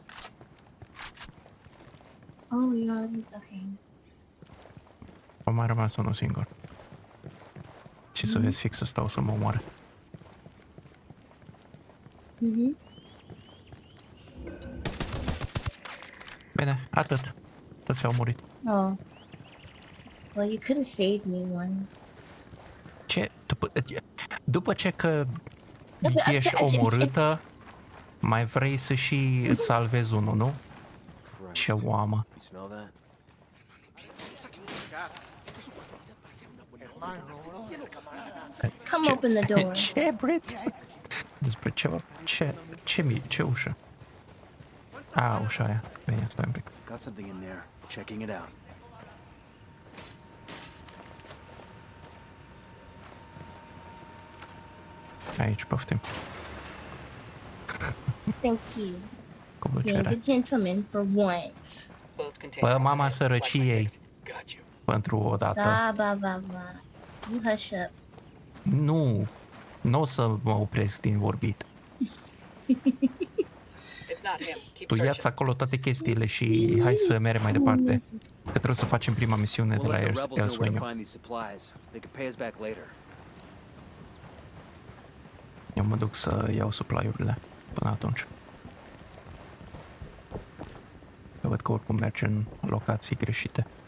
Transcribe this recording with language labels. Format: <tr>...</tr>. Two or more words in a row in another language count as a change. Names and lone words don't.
<en>Oh, yeah, okay.</en> <ro>Au mai rămas unul singur. Și să vezi fix să stau să mă omoare. Bine, atât. Toți au murit.</ro> <en>Oh, well, you could have saved me one.</en> <ro>Ce? După ce că ești omorâtă, mai vrei să și îți salvezi unul, nu? Ce oamă.</ro> <en>You smell that? Come open the door.</en> <ro>Ce, Brit? Despre ceva? Ce ușă? Ușa aia. Bine, stai un pic.</ro> <en>Got something in there. Checking it out.</en> <ro>Aici, poftim.</ro> <en>Thank you.</en> <ro>Cu</ro> <en>Being</en> <ro>plăcere.</ro> <en>a gentleman for once.</en> <ro>Bă, mama sărăciei. Pentru o dată. Ba.</ro> <en>You hush up.</en> <ro>Nu o să mă opresc din vorbit. Tu ia-ți acolo toate chestiile și hai să mergem mai departe. Că trebuie să facem prima misiune de la El Sueño. Eu mă duc să iau supply-urile până atunci. Eu văd că oricum merge în locații greșite.</ro>